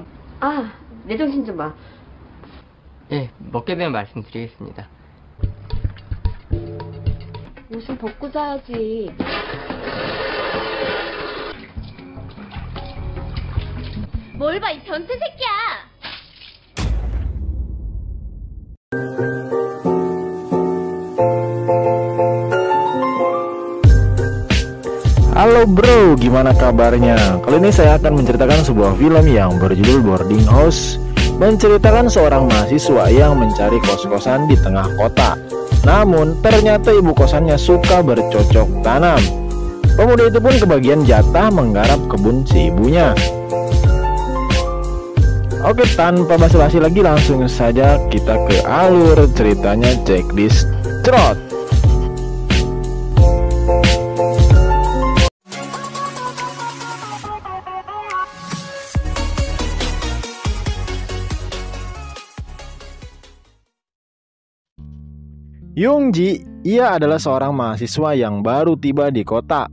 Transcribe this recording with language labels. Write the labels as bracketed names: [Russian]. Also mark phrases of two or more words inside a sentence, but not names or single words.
[Korean] 아, 내 정신 좀 봐. 예, 먹게 되면 말씀드리겠습니다. 옷은 벗고 자야지. 뭘 봐, 이 변태 새끼야! [Indonesian] Halo bro, gimana kabarnya? Kali ini saya akan menceritakan sebuah film yang berjudul Boarding House, menceritakan seorang mahasiswa yang mencari kos-kosan di tengah kota. Namun, ternyata ibu kosannya suka bercocok tanam. Pemuda itu pun kebagian jatah menggarap kebun si ibunya. Oke, tanpa basa-basi lagi langsung saja kita ke alur ceritanya, [English] check this trot. [Indonesian] Yungji, ia adalah seorang mahasiswa yang baru tiba di kota.